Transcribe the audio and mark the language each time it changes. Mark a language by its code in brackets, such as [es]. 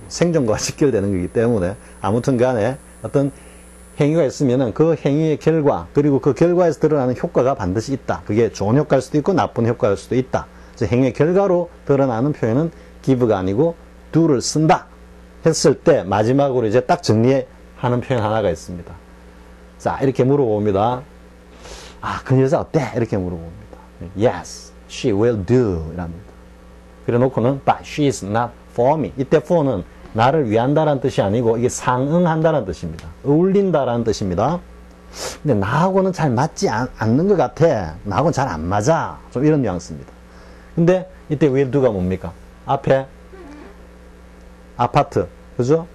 [ko] 생존과 직결되는 거기 때문에 아무튼 간에 어떤 행위가 있으면은 그 행위의 결과, 그리고 그 결과에서 드러나는 효과가 반드시 있다. 그게 좋은 효과일 수도 있고 나쁜 효과일 수도 있다. 행위의 결과로 드러나는 표현은 give가 아니고 do를 쓴다 했을 때 마지막으로 이제 딱 정리하는 표현 하나가 있습니다. 자, 이렇게 물어봅니다. 그 여자 어때? 이렇게 물어봅니다. [en] Yes, she will do [ko] 이랍니다. 그래 놓고는 [en] but she is not for me. [ko] 이때 for는 나를 위한다라는 뜻이 아니고 이게 상응한다라는 뜻입니다. 어울린다라는 뜻입니다. 근데 나하고는 잘 맞지 않는 것 같아. 나하고는 잘 안 맞아. 좀 이런 뉘앙스입니다. 근데 이때 will do가 뭡니까? 앞에 아파트, 그죠?